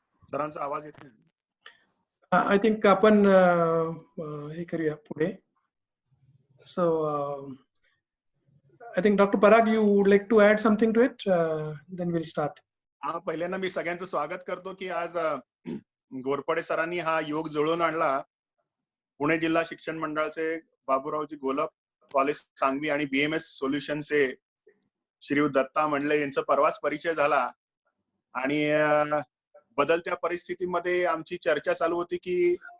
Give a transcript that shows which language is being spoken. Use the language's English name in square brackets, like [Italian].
[Marathi] सरांचा आवाज येत नाही. [English] I think [Marathi] आपण हे करूया पुढे. [English] So I think Dr. Parag, you would like to add something to it? Then we'll start. [Marathi] पहिल्यांदा मी सगळ्यांचं स्वागत करतो की आज घोरपडे सरांनी हा योग जुळवून आणला. पुणे जिल्हा शिक्षण मंडळाचे बाबूरावजी गोलप कॉलेज सांगवी आणि BMS सोल्युशनचे श्री दत्ता मंडले यांचा परवाच परिचय झाला आणि बदलत्या परिस्थितीमध्ये आमची चर्चा चालू होती की